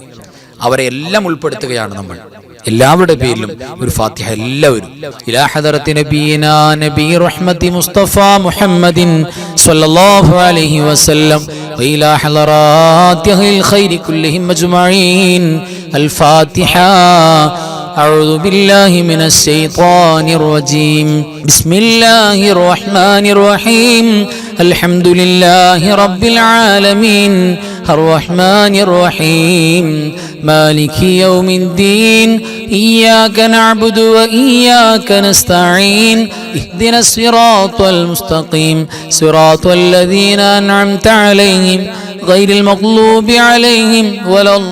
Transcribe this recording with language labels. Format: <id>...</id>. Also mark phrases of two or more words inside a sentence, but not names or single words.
<ml>അവരെ എല്ലാം ഉൾപ്പെടുത്തുകയാണ് നമ്മൾ. എല്ലാവരുടെ പേരിലും ഒരു ഫാത്തിഹ എല്ലാവരും.</ml> <ar>إلى حضرة نبينا نبي الرحمة مصطفى محمد صلى الله عليه وسلم وإلى حضراتهم الخير كلهم أجمعين.</ar> <ml>അൽ ഫാത്തിഹ.</ml> <ar>أعوذ بالله من الشيطان الرجيم. بسم الله الرحمن الرحيم. الحمد لله رب العالمين. الرحمن الرحيم مالك يوم الدين إياك نعبد وإياك نستعين اهدنا الصراط المستقيم صراط الذين أنعمت عليهم غير المغضوب عليهم ولا</ar>